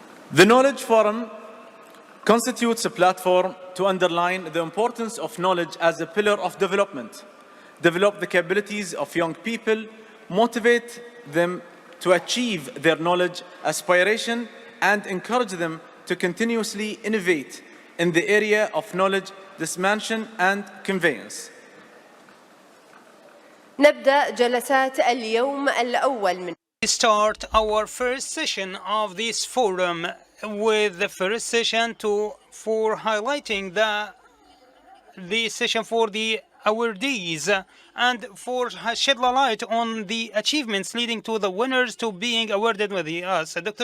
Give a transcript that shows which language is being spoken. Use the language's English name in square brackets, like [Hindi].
[English] The Knowledge Forum constitutes a platform to underline the importance of knowledge as a pillar of development, develop the capabilities of young people, motivate them to achieve their knowledge aspiration, and encourage them to continuously innovate in the area of knowledge dissemination and conveyance. [Arabic] نبدأ جلسات اليوم الأول من. [English] We start our first session of this forum with the first session for highlighting the session for the awardees and for shed light on the achievements leading to the winners to being awarded with us. Dr.